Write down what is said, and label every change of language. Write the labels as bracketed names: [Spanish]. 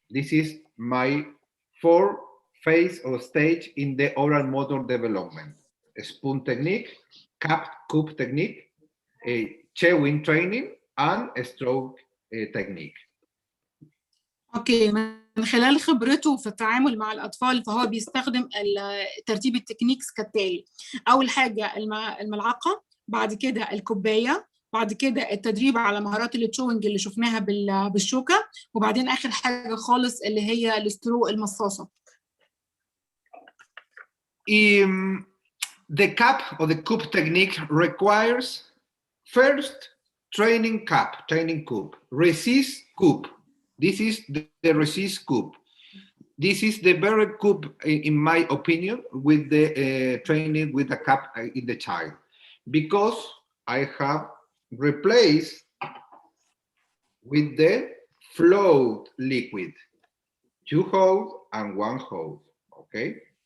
[English] This is my 4 phase or stage in the oral motor development: a spoon technique, cup technique, a chewing training, and a stroke technique. [Arabic] اوكي، من خلال خبرته في التعامل مع الأطفال فهو بيستخدم ترتيب التكنيكس كالتالي. أول حاجة الملعقة، بعد كده الكوباية، بعد كده التدريب على مهارات التشوينج اللي شفناها بالشوكة، وبعدين آخر حاجة خالص اللي هي السترو المصاصة. [English] The cup or the cup technique requires first training cup, resist cup. This is the resist cup. This is the very cup, in my opinion, with the training with the cup in the child, because I have replaced with the float liquid, 2 holes and 1 hole. Okay.